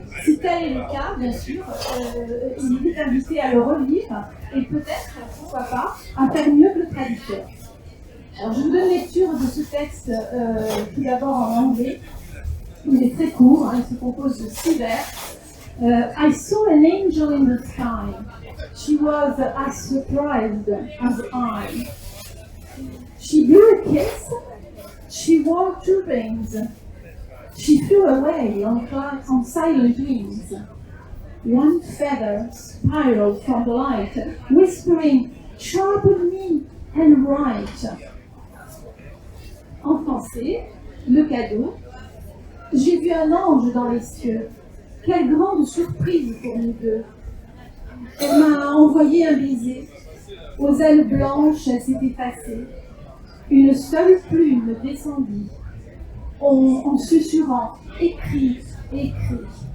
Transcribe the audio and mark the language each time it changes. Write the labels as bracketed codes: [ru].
[fr] Si tel est le cas, bien sûr, il est invité à le relire et peut-être, pourquoi pas, à faire mieux que le traducteur. Alors, je vous donne lecture de ce texte tout d'abord en anglais. Il est très court, il se compose de 6 vers. [en] I saw an angel in the sky. She was as surprised as I. She blew a kiss. She wore 2 rings. She flew away on silent wings. One feather spiraled from the light, whispering, "Sharpen me and write." [fr] En français, le cadeau. J'ai vu un ange dans les cieux. Quelle grande surprise pour nous deux. Elle m'a envoyé un baiser. Aux ailes blanches, elle s'est effacée. Une seule plume descendit. En susurrant, écrit, écrit.